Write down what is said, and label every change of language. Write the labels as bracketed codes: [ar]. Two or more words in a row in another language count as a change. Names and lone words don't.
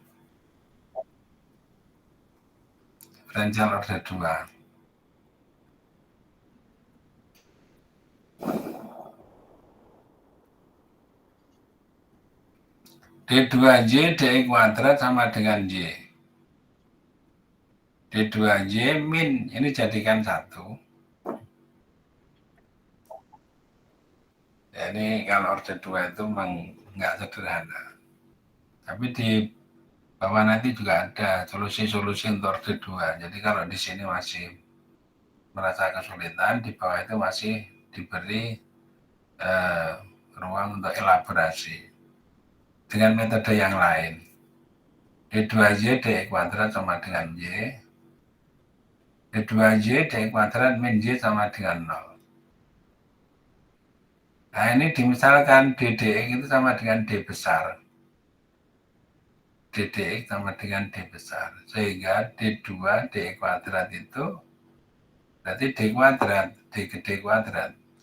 [id] Diferensial order 2. D2Y dx kuadrat sama dengan Y. D2Y min, ini jadikan 1. Ya, ini kalau order 2 itu memang nggak sederhana. Tapi di bawah nanti juga ada solusi-solusi untuk order 2. Jadi kalau di sini masih merasa kesulitan, di bawah itu masih diberi ruang untuk elaborasi dengan metode yang lain. D2Y dx kuadrat sama dengan Y. D2Y dx kuadrat min Y sama dengan 0. Nah ini dimisalkan DDX itu sama dengan D besar. DDX sama dengan D besar. Sehingga D2 dx kuadrat itu berarti D kuadrat, D gede kuadrat.